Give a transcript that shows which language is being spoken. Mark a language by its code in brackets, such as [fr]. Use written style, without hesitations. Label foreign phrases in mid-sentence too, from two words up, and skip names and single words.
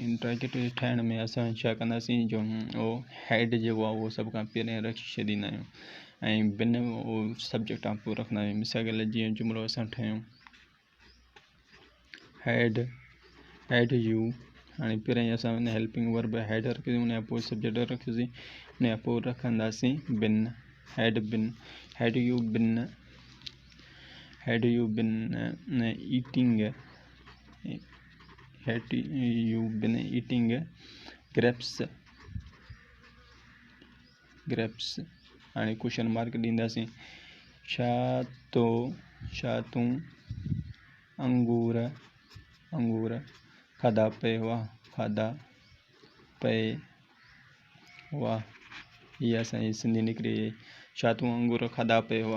[sd] इंट्रोगेटिव ठाहिण में असां छा कंदासीं, जो उहो हैड जेको आहे उहो सभु खां पहिरियों रखी छॾींदा आहियूं, ऐं बिन उहो सब्जेक्ट खां पोइ रखंदा आहियूं। मिसाल जीअं जुमिलो असां ठाहियूं [en] had you, [sd] हाणे पहिरियों असां हुन [en] helping verb had [sd] रखीसीं, उन खां पोइ सब्जेक्ट रखीसीं, उन खां पोइ रखंदासीं बिन। [en] Had you been eating grapes. [sd] हाणे [en] question mark [sd] ॾींदासीं, छा तूं अंगूर खाधा पए हुआ। इहा असांजी सिंधी निकिरी वई, छा तूं अंगूर खाधा पए हुआ।